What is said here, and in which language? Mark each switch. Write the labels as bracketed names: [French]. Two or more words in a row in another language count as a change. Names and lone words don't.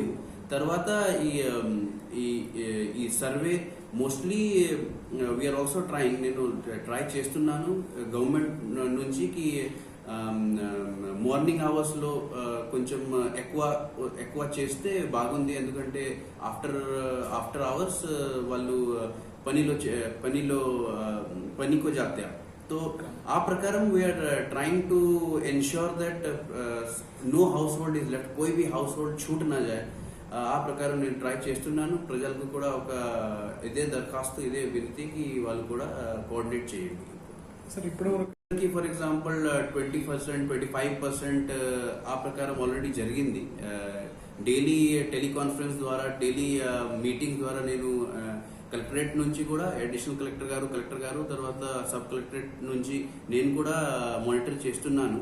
[Telugu] తర్వాత ఈ సర్వే [English] mostly we are also trying, [Telugu] నేను ట్రై చేస్తున్నాను గవర్నమెంట్ నుంచి [English] morning hours [Telugu] లో కొంచెం ఎక్కువ చేస్తే బాగుంది. ఎందుకంటే [English] after hours [Telugu] వాళ్ళు పనికో జాతే. [English] तो [Telugu] ఆ ప్రకారం [English] we are trying to ensure that no house hold is left, [Hindi] कोई भी हाउस होल्ड छूट ना जाए. [Telugu] ఆ ప్రకారం నేను ట్రై చేస్తున్నాను. ప్రజలకు కూడా ఒక ఇదే దరఖాస్తు, ఇదే వినతికి వాళ్ళు కూడా కోఆర్డినేట్ చేయండి. సార్ ఇప్పుడు [English] for example [Telugu] 20%, 25% ఆ ప్రకారం ఆల్రెడీ జరిగింది. [English] daily teleconference [Telugu] ద్వారా, [English] daily meeting [Telugu] ద్వారా నేను కలెక్టరేట్ నుంచి కూడా [English] additional collector [Telugu] గారు తర్వాత [English] sub collectorate [Telugu] నుంచి నేను కూడా మానిటర్ చేస్తున్నాను.